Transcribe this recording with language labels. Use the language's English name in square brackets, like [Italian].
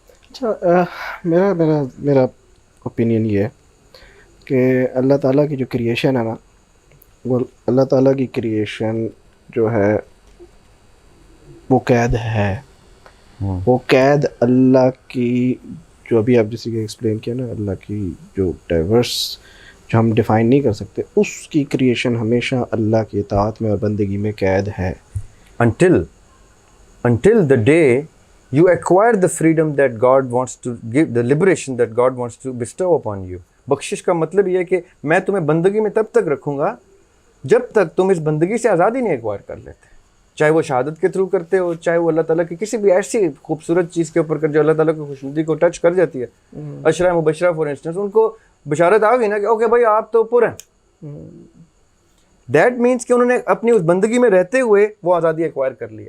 [Urdu] اچھا, میرا اوپینین یہ ہے کہ اللہ تعالیٰ کی جو کریشن ہے نا, وہ اللہ تعالیٰ کی کریشن جو ہے وہ قید ہے. وہ قید اللہ کی, جو ابھی آپ جیسے کہ ایکسپلین کیا نا, اللہ کی جو ڈائیورس جو ہم ڈیفائن نہیں کر سکتے, اس کی کریشن ہمیشہ اللہ کی اطاعت میں اور بندگی میں قید ہے. [English] until the day you acquire the freedom that God wants to give, the liberation that God wants to bestow upon you. [Urdu] بخشش کا مطلب یہ ہے کہ میں تمہیں بندگی میں تب تک رکھوں گا جب تک تم اس بندگی سے آزادی نہیں ایکوائر کر لیتے, چاہے وہ شہادت کے تھرو کرتے ہو, چاہے وہ اللہ تعالیٰ کی کسی بھی ایسی خوبصورت چیز کے اوپر کر جو اللہ تعالیٰ کی خوشنودی کو ٹچ کر جاتی ہے. عشرہ مبشرہ فار انسٹنس, ان کو بشارت آ گئی نا کہ اوکے بھائی آپ تو پر ہیں, دیٹ مینس کہ انہوں نے اپنی اس بندگی میں رہتے ہوئے وہ آزادی ایکوائر کر لی.